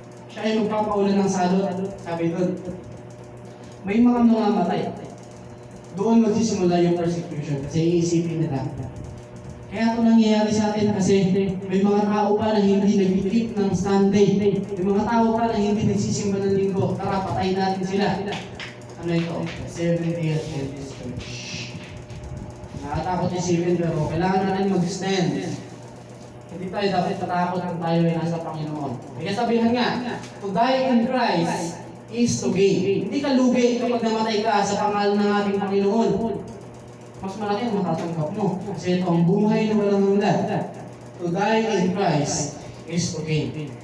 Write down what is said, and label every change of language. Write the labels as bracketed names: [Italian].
[Filipino] Siya ay magpapaulan ng salot. Sabi doon, may mga mamamatay. Doon magsisimula yung persecution kasi iisipin nila. Kaya ito nangyayari sa atin kasi may mga tao pa na hindi nag-keep ng Sunday. May mga tao pa na hindi nagsisimba ng linggo. Tara, patayin natin sila. Ano ito? Seventh-day Adventist Church. Nakatakot isipin pero kailangan natin mag-stand. Hindi tayo dapat tatakot kung tayo ay nasa Panginoon. Kaya sabihan nga, [English] to die in Christ is to gain. [Filipino] Hindi ka lugi kapag namatay ka sa pangalan ng ating Panginoon. Mas malaki ang matatanggap mo. Kasi ito ang buhay na walang hanggan. [English] To die in Christ is to gain.